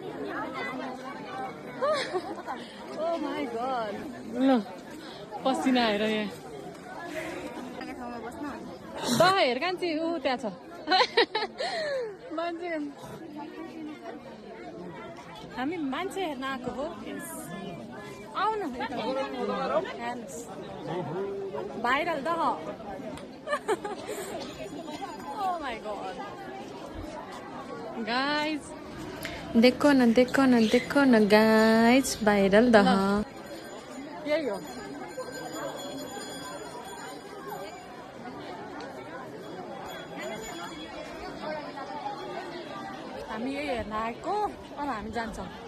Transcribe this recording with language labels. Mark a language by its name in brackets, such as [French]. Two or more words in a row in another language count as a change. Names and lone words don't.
[English] oh my god [Nepali] ल पसिना हेर यहाँ दह हेर कान्छी ऊ त्यहाँ छ मान्छे हामी मान्छे हेर्न आएको हो आउनु भाइरल दह [English] Oh my god. [Nepali] Guys, [Hindi] देखो न गाइस [Nepali] भाइरल द यही हो हामी यही हेर्न आएको अब हामी जान्छौँ